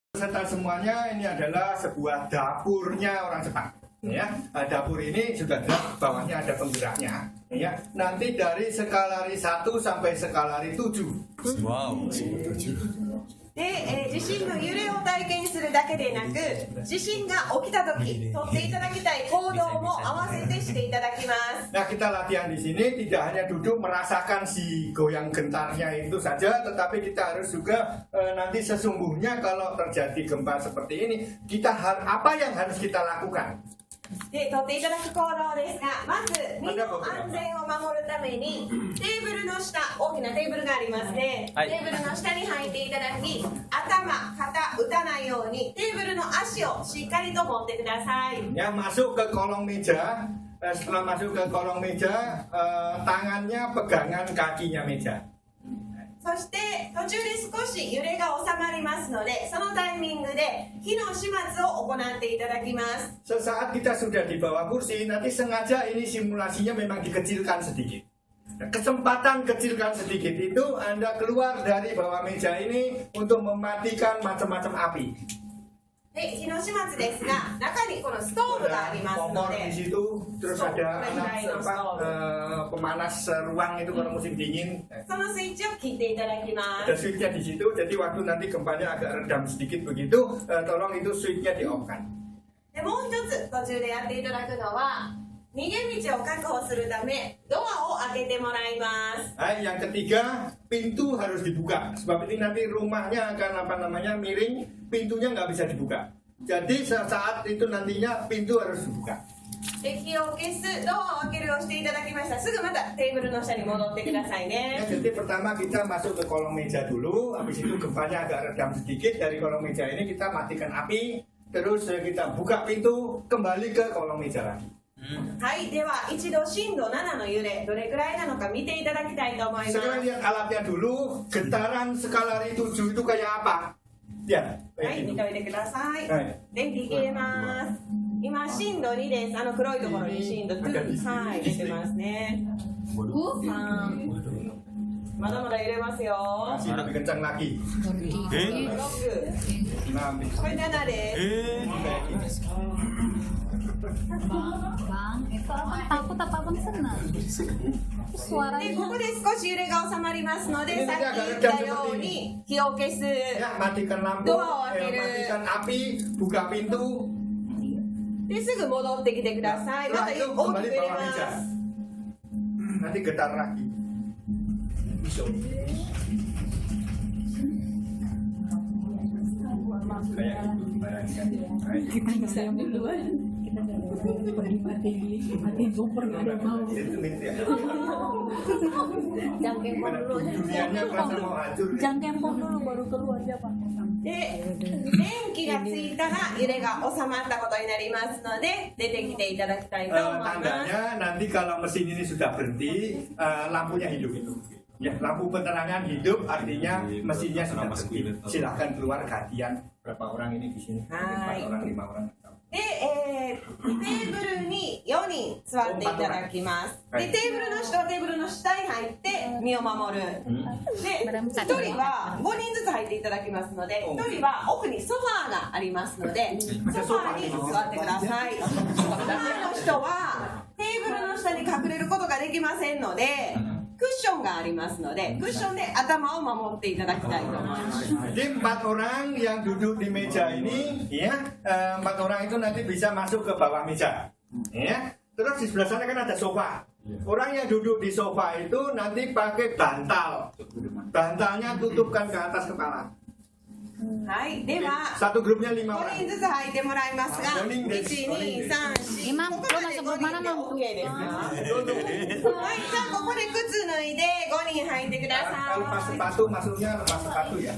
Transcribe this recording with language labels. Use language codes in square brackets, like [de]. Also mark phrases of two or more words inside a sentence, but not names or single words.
[id] peserta semuanya, ini adalah sebuah dapurnya orang Jepang. Ya, dapur ini sudah jelas bawahnya ada penggeraknya. Ya, nanti dari skalari 1 sampai skalari 7. Wow. [ja] で、地震の揺れを体験するだけでなく、地震が起きた時、取っていただきたい行動も合わせてしていただきます。 [id] Nah, kita latihan di sini tidak hanya duduk merasakan si goyang gentarnya itu saja, tetapi kita harus juga nanti sesungguhnya kalau terjadi gempa seperti ini, apa yang harus kita lakukan? [ja] で、取っていただく行動ですが、まず身の安全を守るためにテーブルの下、大きなテーブルがありますね、はいテーブルの下に入っていただき、頭、肩、打たないようにテーブルの足をしっかりと持ってください。 [id] Ya, masuk ke kolong meja. Setelah masuk ke kolong meja, tangannya pegangan kakinya meja. [ja] そして途中で少し揺れが収まりますので、そのタイミングで火の始末を行っていただきます。 [id] Sesaat kita sudah di bawah kursi, nanti sengaja ini simulasinya memang dikecilkan sedikit. Kesempatan kecilkan sedikit itu Anda keluar dari bawah meja ini untuk mematikan macam-macam api. [ja] で、火の始末ですが、中にこのストーブがありますの [id] Kompor di [ja] で、 [id] situ, terus ada pemanas ruang itu kalau musim dingin. [ja] そのスイッチを切っていただきま [id] Ada [ja] す。 [id] switchnya di situ, jadi waktu nanti gempanya agak redam sedikit begitu, tolong itu switchnya di off kan. [ja] で、もう一つ途中でやっていただくのは、逃げ道を確保するため、ドアを開けてもらいます。 [id] Yang ketiga, pintu harus dibuka. Sebab ini nanti rumahnya akan miring, pintunya nggak bisa dibuka. Jadi saat itu nantinya pintu harus dibuka. [ja] で、火を消す、ドアを開けるをしていただきましたら、すぐまたテーブルの下に戻ってください [id] Ya, [ja] ね。 [id] jadi pertama kita masuk ke kolong meja dulu, habis itu gempanya agak redam sedikit. Dari kolong meja ini kita matikan api, terus kita buka pintu, kembali ke kolong meja lagi. [ja] はい、では一度震度7の揺れ、どれくらいなのか見ていただきたいと思います。 [id] Sekarang lihat alatnya dulu, getaran skalari 7 itu kayak apa? Ya, [ja] は [id] kayak [ja] い、見 [id] gitu. [ja] ておいてください。はい電気切れます。今、震度2です。黒いところに震度2、はい、出てますね。3、まだまだ揺れますよ。 [id] Masih lebih kencang lagi. [ja] え 6、 [id] Nah, [ja] これ7です。 [id] Bang, abang takut apa abang senang? [ja] で、 [id] Suaranya [ja] ここで少し揺れが収まりますので、さっき言ったように火を消す。 [id] Ya, matikan lampu, Doa, akhirnya. matikan api, buka pintu. [ja] で、すぐ戻ってきてください。ま [id] Setelah [ja] た [id] itu [ja] 大 [id] kembali [ja] きく揺れ [id] bawah [ja] ま [id] meja. [ja] す。 [id] Nanti getar lagi. Bisa. Kayak gitu, bayangkan. kita nggak ada yang duluan. Kita mati super nggak ada mau. Itu mimpi ya. Jangan kempor dulu. Dunianya merasa mau hancur. Jangan kempor dulu baru keluar aja pak. [ja] で、電気がついたら揺れが収まったことになりますので、出てきていただきたいと思います。 [id] Tandanya nanti kalau mesin ini sudah berhenti, lampunya hidup itu. Ya, lampu penerangan hidup artinya mesinnya sudah berhenti. Silahkan keluar gantian. Berapa orang ini di sini? [ja] はい。 [id] 4 orang, 5 orang. [ja] で、テーブルに4人座っていただきます。で、テーブルの人はテーブルの下に入って身を守る。で、1人は5人ずつ入っていただきますので、1人は奥にソファーがありますので、ソファーに座ってください。ソファーの人はテーブルの下に隠れることができませんので、クッションがありますので、クッションで頭を守っていただきたいと思います。 [id] Jadi 4 orang yang duduk di meja ini, ya, 4 orang itu nanti bisa masuk ke bawah meja, ya. Terus di sebelah sana kan ada sofa. Orang yang duduk di sofa itu nanti pakai bantal. Bantalnya tutupkan ke atas kepala. [ja] はい、では、 [id] Satu grupnya 5 5 orang. [ja] 人ずつ入ってもらいますが、 5人です 1、2、3、4、 [id] Imam, [ja] ここ [id] lo [ja] まで [id] masuk rumah mana, Mam? [ja] OK ですか？ [id] Duduk. [ja] はい、じゃあここで靴脱いで5人入ってくだ [id] Kalau pas [ja] さい。 [id] sepatu masuknya lepas sepatu ya.